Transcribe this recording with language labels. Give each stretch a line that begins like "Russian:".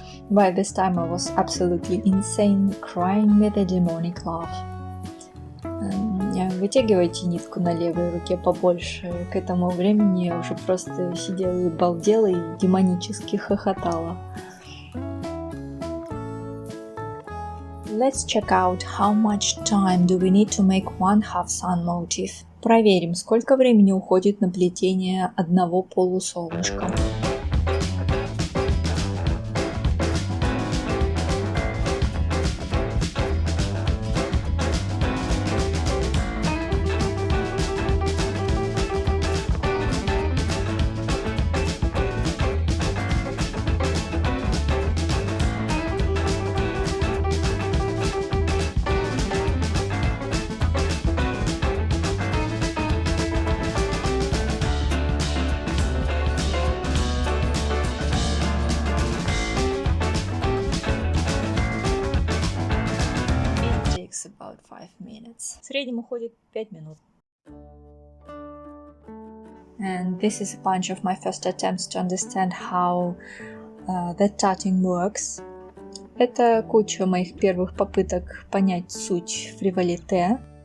English: By this time I was absolutely insane, crying with a demonic laugh.
Russian: вытягивайте нитку на левой руке побольше. К этому времени я уже просто сидела и балдела и демонически хохотала.
English: Let's check out how much time do we need to make one half sun motif.
Russian: Проверим, сколько времени уходит на плетение одного полусолнышка.
English: About 5 minutes.
Russian: В среднем уходит 5 минут.
English: And this is a bunch of my first attempts to understand how that tatting works.
Russian: Это куча моих первых попыток понять суть фривалите.